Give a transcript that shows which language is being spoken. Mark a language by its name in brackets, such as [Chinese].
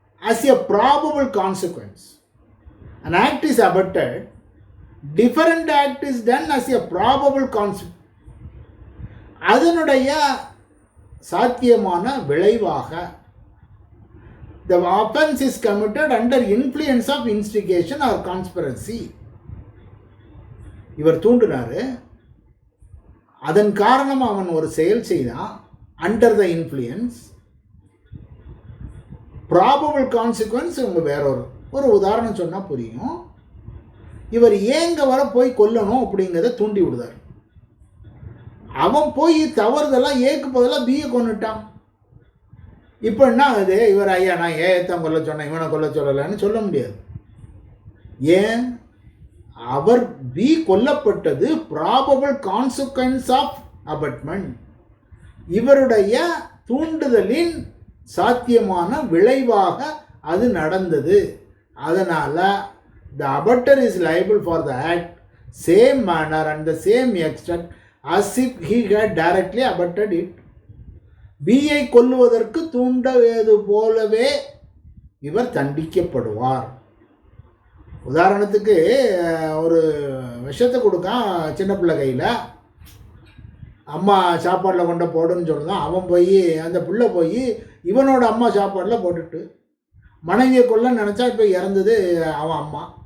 [English] as a probable consequence an act is abetted, different act is done as a probable consequence. [Tamil] அதனுடைய சாத்தியமான விளைவாக [English] the offense is committed under influence of instigation or conspiracy. [Tamil] இவர் தூண்டினாரு, அதன் காரணம் அவன் ஒரு செயல் செய்தான். [English] under the influence, probable consequence [Tamil] இவங்க வேற ஒரு உதாரணம் சொன்னால் புரியும். இவர் ஏங்க வர போய் கொல்லணும் அப்படிங்கிறத தூண்டி விடுதார். அவன் போய் தவறுதெல்லாம் ஏக்கு பதிலாக பியை கொண்டுட்டான். இப்போ என்ன ஆகுது? இவர் ஐயா நான் ஏத்தான் கொல்ல சொன்னேன், இவனை கொல்ல சொல்லலைன்னு சொல்ல முடியாது. ஏன்? அவர் பி கொல்லப்பட்டது [English] probable consequence of abetment, [Tamil] இவருடைய தூண்டுதலின் சாத்தியமான விளைவாக அது நடந்தது. [English] அதனால் the abetter is liable for the act same manner and the same extent as if he had directly abetted it. [Tamil] பியை கொல்லுவதற்கு தூண்டது போலவே இவர் தண்டிக்கப்படுவார். உதாரணத்துக்கு ஒரு விஷத்தை கொடுக்கான் சின்ன பிள்ளை கையில், அம்மா சாப்பாடில் கொண்டு போடுன்னு சொல்லுதான். அவன் போய் அந்த பிள்ளை போய் இவனோட அம்மா சாப்பாடில் போட்டுட்டு மனைவியை கொல்ல நினச்சா இப்போ இறந்தது அவன் அம்மா.